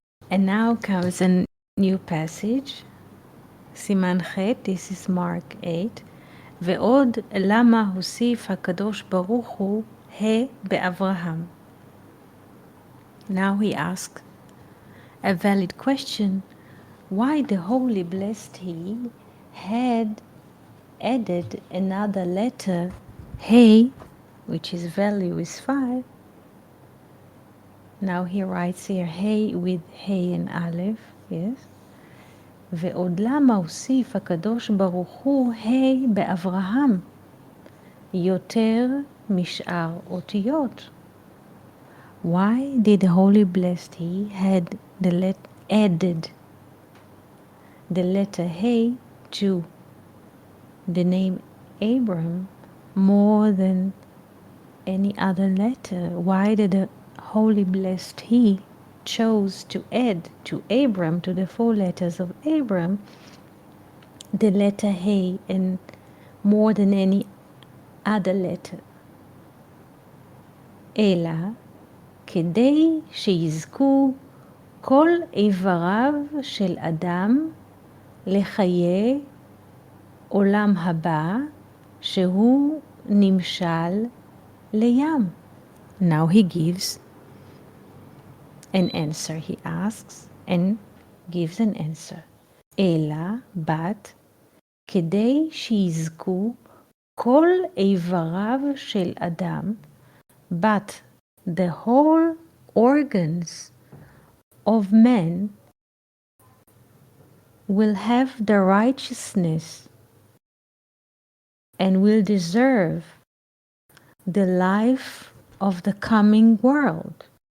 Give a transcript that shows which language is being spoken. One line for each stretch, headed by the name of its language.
English: And now comes a new passage,
Hebrew: סימן ח',
English: this is Mark 8,
Hebrew: ועוד למה הוסיף הקדוש ברוך הוא ה' באברהם.
English: Now he asks a valid question, why the Holy Blessed He had added another letter, He, which his value is 5. Now he writes here, He with He and Aleph, yes.
Hebrew: ועוד למה הוסיף הקדוש ברוך הוא ה' באברהם יותר משאר אותיות?
English: Why did the Holy Blessed He had added the letter He to the name Abram more than any other letter? Why did the Holy Blessed He chose to add to Abram, to the 4 letters of Abram, the letter He and more than any other letter?
Hebrew: אלא כדי שיזכו כל איבריו של אדם לחיי עולם הבא שהוא נמשל לים.
English: Now he gives an answer. He asks and gives an answer. אלא, but,
Hebrew: כדי שיזכו כל איבריו של אדם,
English: but the whole organs of man will have the righteousness and will deserve the life of the coming world,